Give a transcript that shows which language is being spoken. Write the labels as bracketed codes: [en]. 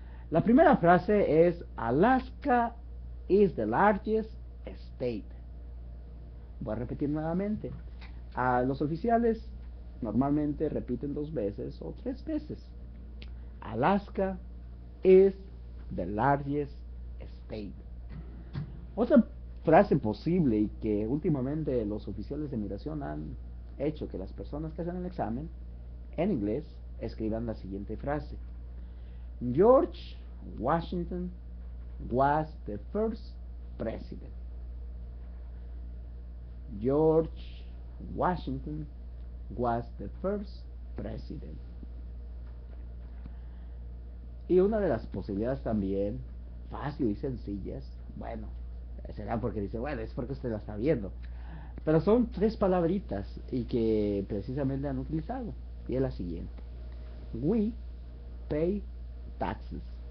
[es] La primera frase es: [en] Alaska is the largest state. [es] Voy a repetir nuevamente. Los oficiales normalmente repiten 2 veces o 3 veces. [en] Alaska is the largest state. [es] Otra frase posible, y que últimamente los oficiales de migración han hecho que las personas que hacen el examen en inglés escriban la siguiente frase: [en] George Washington was the first president. George Washington was the first president. [es] Y una de las posibilidades también, fácil y sencillas, bueno, será porque dice, bueno, es porque usted la está viendo, pero son 3 palabritas y que precisamente han utilizado, y es la siguiente: [en] We pay taxes.